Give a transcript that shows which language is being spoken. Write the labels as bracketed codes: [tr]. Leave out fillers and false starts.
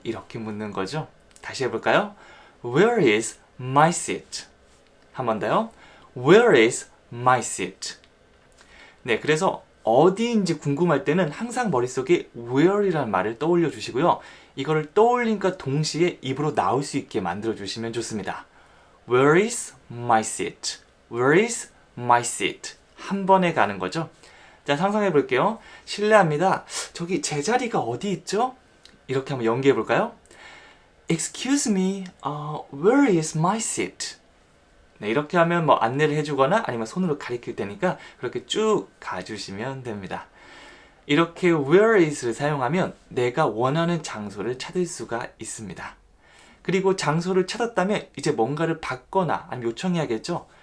[ko] 이렇게 묻는 거죠. 다시 해볼까요? [en] Where is my seat? [ko] 한 번 더요. [en] Where is my seat? [ko] 네, 그래서 어디인지 궁금할 때는 항상 머릿속에 where이라는 말을 떠올려 주시고요. 이거를 떠올린과 동시에 입으로 나올 수 있게 만들어 주시면 좋습니다. [en] Where is my seat? Where is my seat? [ko] 한 번에 가는 거죠. 자, 상상해 볼게요. 실례합니다. 저기 제 자리가 어디 있죠? 이렇게 한번 연기해 볼까요? [en] Excuse me, where is my seat? [ko] 네, 이렇게 하면 뭐 안내를 해주거나 아니면 손으로 가리킬 테니까 그렇게 쭉 가주시면 됩니다. 이렇게 where is를 사용하면 내가 원하는 장소를 찾을 수가 있습니다. 그리고 장소를 찾았다면 이제 뭔가를 받거나 아니면 요청해야겠죠?